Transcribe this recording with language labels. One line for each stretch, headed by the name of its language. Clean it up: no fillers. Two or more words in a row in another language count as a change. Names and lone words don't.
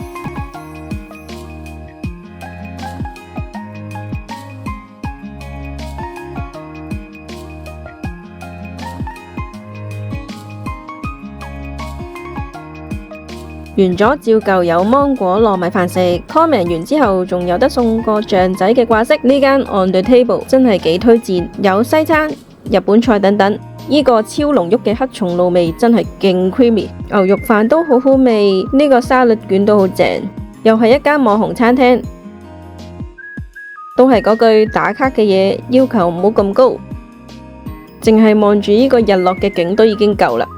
Cantonese: 完咗照舊有芒果糯米飯食 comment 完之後仲有得送個象仔嘅掛飾。呢間 on the table 真係幾推薦，有西餐、日本菜等等。呢個超濃郁嘅黑松露味真係勁 creamy， 牛肉飯都好好味，呢個沙律卷都好正。又係一間網紅餐廳，都係嗰句打卡嘅嘢，要求唔好咁高，淨係望住呢個日落嘅景都已經夠啦。